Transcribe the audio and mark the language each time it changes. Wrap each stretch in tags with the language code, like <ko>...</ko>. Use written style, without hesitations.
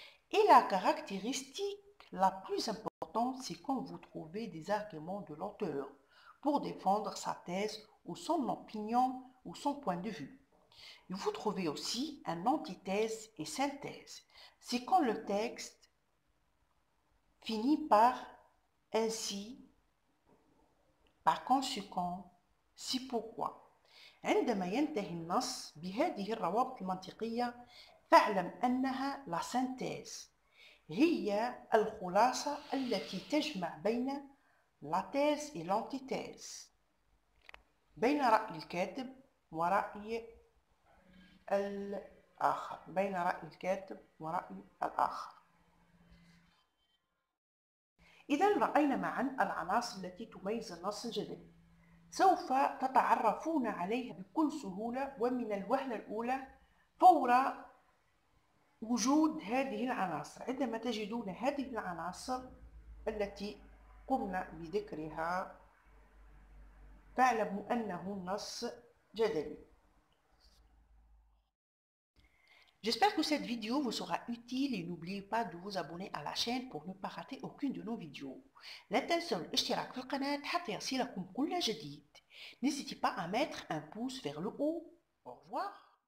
<fr>Et la caractéristique la plus importante, c'est quand vous trouvez des arguments de l'auteur pour défendre sa thèse ou son opinion ou son point de vue. Et vous trouvez aussi une antithèse et synthèse. C'est quand le texte finit par ainsi, par conséquent, si pourquoi.</fr> <ar>عندما ينتهي النص بهذه الروابط المنطقية فاعلم أنها لا سينتيز هي الخلاصة التي تجمع بين لا تيز et l'antithèse بين رأي الكاتب ورأي الآخر بين رأي الكاتب ورأي الآخر. إذا رأينا معا العناصر التي تميز النص الجدلي. سوف تتعرفون عليها بكل سهولة ومن الوهلة الأولى فور وجود هذه العناصر. عندما تجدون هذه العناصر التي قمنا بذكرها فاعلموا أنه نص جدلي.</ar> <fr>J'espère que cette vidéo vous sera utile et n'oubliez pas de vous abonner à la chaîne pour ne pas rater aucune de nos vidéos.</fr> <ar>لا تنسوا الاشتراك في القناة حتى يصلكم كل جديد.</ar> <fr>N'hésitez pas à mettre un pouce vers le haut. Au revoir.</fr>